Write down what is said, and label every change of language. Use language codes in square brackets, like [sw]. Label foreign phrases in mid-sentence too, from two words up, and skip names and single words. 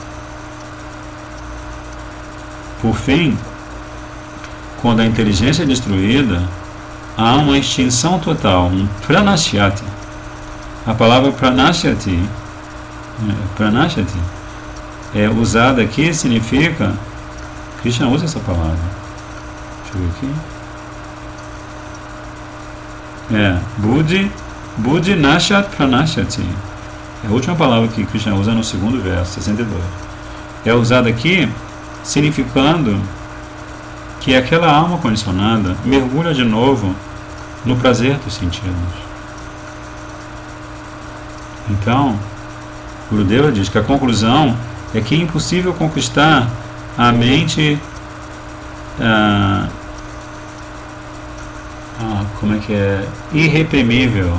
[pt] Por fim, quando a inteligência é destruída, há uma extinção total, um pranashyati. A palavra pranashyati é usada aqui, significa, Krishna usa essa palavra, deixa eu ver aqui, [sa] buddhi nashat pranashyati, [pt] é a última palavra que Krishna usa no segundo verso, 62. É usada aqui, significando que aquela alma condicionada mergulha de novo no prazer dos sentidos. Então, Gurudeva diz que a conclusão é que é impossível conquistar a mente irreprimível.